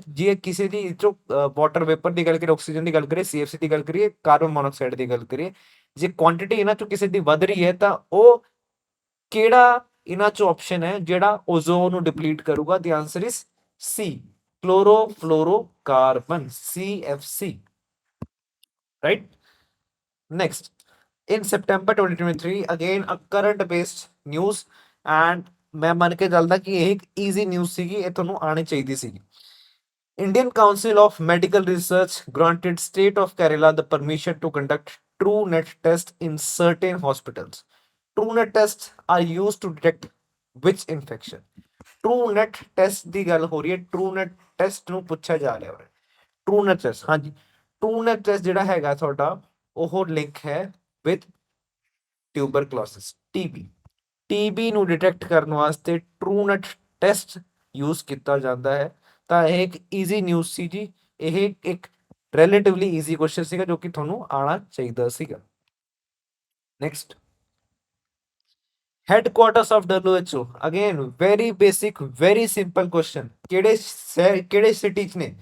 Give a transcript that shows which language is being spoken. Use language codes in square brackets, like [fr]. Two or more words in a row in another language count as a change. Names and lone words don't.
[pa] ਜੇ ਕਿਸੇ ਦੀ ਚੋਂ [en] water vapour [pa] ਦੀ ਗੱਲ ਕਰੀਏ, ਆਕਸੀਜਨ ਦੀ ਗੱਲ ਕਰੀਏ, CFC ਦੀ ਗੱਲ ਕਰੀਏ, [en] carbon monoxide [pa] ਦੀ ਗੱਲ ਕਰੀਏ, ਜੇ ਕੁਆਂਟੀਟੀ ਇਹਨਾਂ ਚੋਂ ਕਿਸੇ ਦੀ ਵੱਧ ਰਹੀ ਹੈ ਤਾਂ ਉਹ ਕਿਹੜਾ ਇਹਨਾਂ ਚੋਂ ਆਪਸ਼ਨ ਹੈ ਜਿਹੜਾ ਓਜ਼ੋਨ ਨੂੰ ਡਿਪਲੀਟ ਕਰੂਗਾ? [en] the answer is C, chlorofluorocarbon, CFC, right. ਨੈਕਸਟ, in September 2023, again a current based news, and [pa] ਮੈਂ ਮੰਨ ਕੇ ਚੱਲਦਾ ਕਿ ਇਹ ਇੱਕ [en] easy news [pa] ਸੀਗੀ, ਇਹ ਤੁਹਾਨੂੰ ਆਣੀ ਚਾਹੀਦੀ ਸੀਗੀ। [en] Indian Council of Medical Research granted state of Kerala the permission to conduct TrueNet tests in certain hospitals. TrueNet tests are used to detect which infection? [pa] TrueNet test ਦੀ ਗੱਲ ਹੋ ਰਹੀ ਹੈ, TrueNet test ਨੂੰ ਪੁੱਛਿਆ ਜਾ ਰਿਹਾ ਹੈ। TrueNet test, ਹਾਂਜੀ, TrueNet test ਜਿਹੜਾ ਹੈਗਾ ਤੁਹਾਡਾ, ਉਹ ਲਿੰਕ ਹੈ [en] with tuberculosis, [pa] TB। TB ਨੂੰ ਡਿਟੈਕਟ ਕਰਨ ਵਾਸਤੇ TrueNet ਟੈਸਟ ਯੂਜ਼ ਕੀਤਾ ਜਾਂਦਾ ਹੈ। ਤਾਂ ਇਹ ਇੱਕ [en] easy news [pa] ਸੀ ਜੀ, ਇਹ ਇੱਕ [en] relatively easy question [pa] ਸੀਗਾ ਜੋ ਕਿ ਤੁਹਾਨੂੰ ਆਉਣਾ ਚਾਹੀਦਾ ਸੀਗਾ। [en] next, headquarters of WHO, again very basic very simple question, [pa] ਕਿਹੜੇ ਸਿਟੀ ਚ ਨੇ?